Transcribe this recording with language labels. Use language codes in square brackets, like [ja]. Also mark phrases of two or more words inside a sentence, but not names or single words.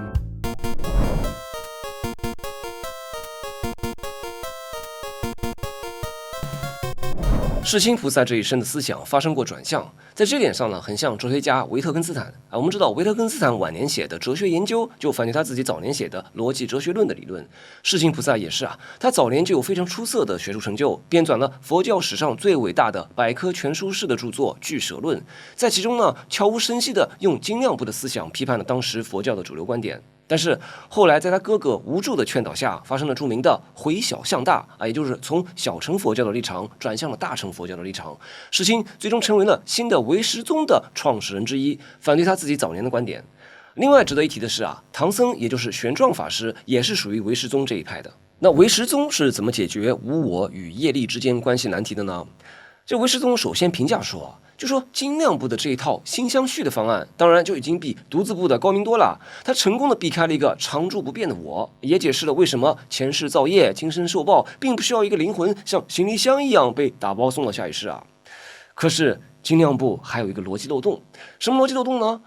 [zh] 世親菩薩這一生的思想發生過轉向，在這點上呢，很像哲學家維特根斯坦我們知道維特根斯坦晚年寫的《哲學研究》就反對他自己早年寫的《邏輯哲學論》的理論。世親菩薩也是他早年就有非常出色的學術成就，編纂了佛教史上最偉大的百科全書式的著作《俱舍論》，在其中呢，悄無聲息地用精量部的思想批判了當時佛教的主流觀點。但是後來在他哥哥無助的勸導下，發生了著名的回小向大也就是從小乘佛教的立場轉向了大乘佛教的立場。世親最終成為了新的唯识宗的創始人之一，反對他自己早年的觀點。另外值得一提的是唐僧也就是玄奘法師也是屬於唯识宗這一派的。那唯识宗是怎麼解決無我與業力之間關係難題的呢？這唯识宗首先評價說就說精量部的這一套心相續的方案，當然就已經比獨自部的高明多了。他成功的避開了一個常住不變的我，也解釋了為什麼前世造業、今生受報，並不需要一個靈魂像行李箱一樣被打包送到下一世可是精量部還有一個邏輯漏洞，什麼邏輯漏洞呢？